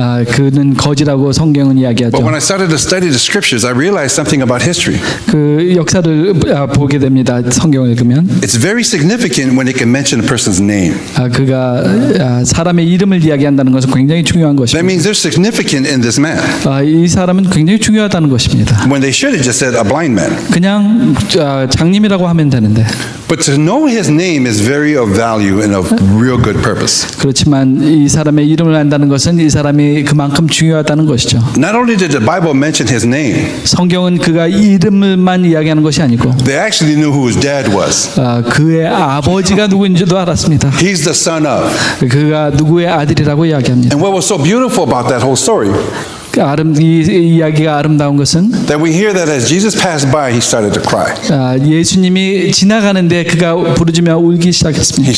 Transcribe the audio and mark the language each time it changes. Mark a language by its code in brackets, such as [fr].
[ko] 그는 거지라고 성경은 이야기하죠. [en] But when I started to study the scriptures, I realized something about history. [ko] 그 역사를 보게 됩니다. 성경을 읽으면. [en] It's very significant when it can mention a person's name. [ko] 그가 사람의 이름을 이야기한다는 것은 굉장히 중요한 것입니다. [en] That means they're significant in this man. [ko] 이 사람은 굉장히 중요하다는 것입니다. [en] When they should have just said a blind man. [ko] 그냥 장님이라고 하면 되는 되는데. [en] But to know his name is very of value and of real good purpose. [ko] 그렇지만 이 사람의 이름을 안다는 것은 이 사람이 그만큼 중요하다는 것이죠. [en] Not only did the Bible mention his name, [ko] 성경은 그가 이름을만 이야기하는 것이 아니고 [en] they actually knew who his dad was. [ko] 그의 아버지가 누구인지도 알았습니다. [en] He's the son of. [ko] 그가 누구의 아들이라고 이야기합니다. [en] And what was so beautiful about that whole story? [ko] 이 이야기가 아름다운 것은 [en] that we hear that as Jesus passed by, he started to cry. [ko] 예수님이 지나가는데 그가 부르짖으며 울기 시작했습니다.